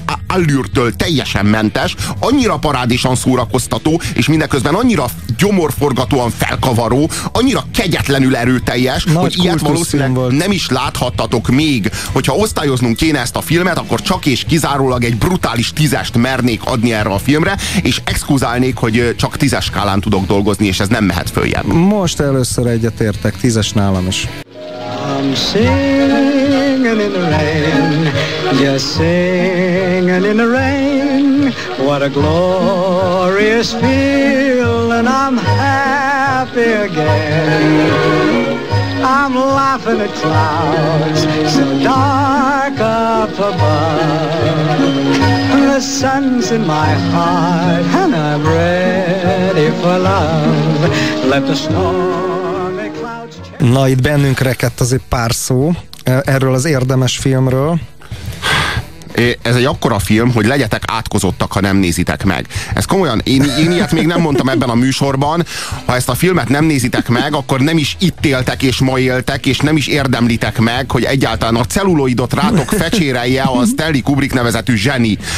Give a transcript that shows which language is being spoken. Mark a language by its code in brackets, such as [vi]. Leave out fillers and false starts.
[hu] allürtől teljesen mentes, annyira parádésan szórakoztató, és mindeközben annyira gyomorforgatóan felkavaró, annyira kegyetlenül erőteljes, nagy, hogy ilyet valószínűleg nem is láthattatok még. Hogyha osztályoznunk kéne ezt a filmet, akkor csak és kizárólag egy brutális 10-est mernék adni erre a filmre, és exkluzálnék, hogy csak 10-es skálán tudok dolgozni, és ez nem mehet följebb. Most először egyetértek, 10-es nálam is. [en] I'm singing in the rain, just singing in the rain. What a glorious feel, and I'm happy again. I'm laughing at clouds so dark up above. The sun's in my heart, and I'm ready for love. Let the storm. [hu] Na, itt bennünk rekedt az egy pár szó erről az érdemes filmről. Ez egy akkora film, hogy legyetek átkozottak, ha nem nézitek meg. Ez komolyan, én ilyet még nem mondtam ebben a műsorban. Ha ezt a filmet nem nézitek meg, akkor nem is itt éltek és ma éltek, és nem is érdemlitek meg, hogy egyáltalán a celluloidot rátok fecsérelje a Stanley Kubrick nevezetű zseni.